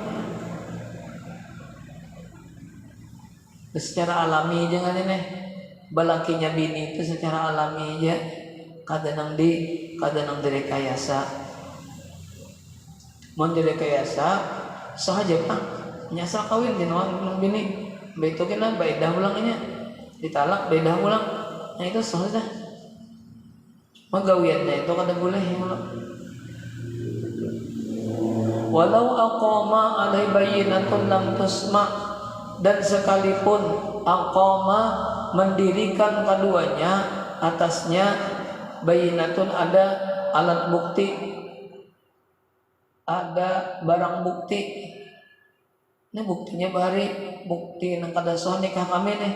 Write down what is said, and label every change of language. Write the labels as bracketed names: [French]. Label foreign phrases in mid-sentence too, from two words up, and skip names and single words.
[Banjar] Secara alami jangan ini belakinya bini itu secara alami aja kada nang direkayasa. Mun direkayasa sahaja Pak nyasar kawin nang bini begitu kena baidah ulangnya ditalak baidah ulang, nah itu sahaja magawiannya itu kada boleh ya. [Arabic] ولو أقام عليه بينة لم تسمع, [Banjar] dan sekalipun aqama mendirikan keduanya atasnya bayyinatun ada alat bukti, ada barang bukti. Ini buktinya bahari bukti nang kada sah nikah kami nih.